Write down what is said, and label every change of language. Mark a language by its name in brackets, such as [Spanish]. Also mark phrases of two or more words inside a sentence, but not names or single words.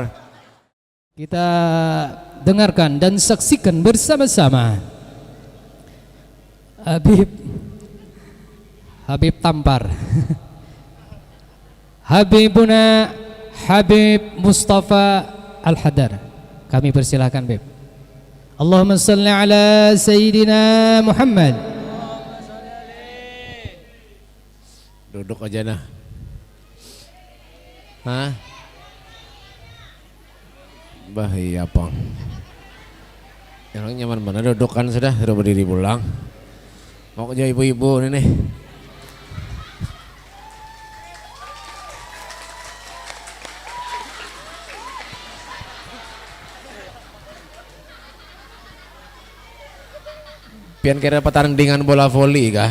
[Indonesian] Kita dengarkan dan saksikan bersama-sama Habib Tampar Habibuna Habib Mustafa Al-Hadar. Kami persilahkan Bib. [Arabic] اللهم صل على سيدنا محمد. [Indonesian] Duduk aja nah. Hah? Bahaya apa? Yang nyaman mana duduk kan sudah berdiri pulang. Mau kerja ibu-ibu ini nih. Pian kira pertandingan bola voli kah?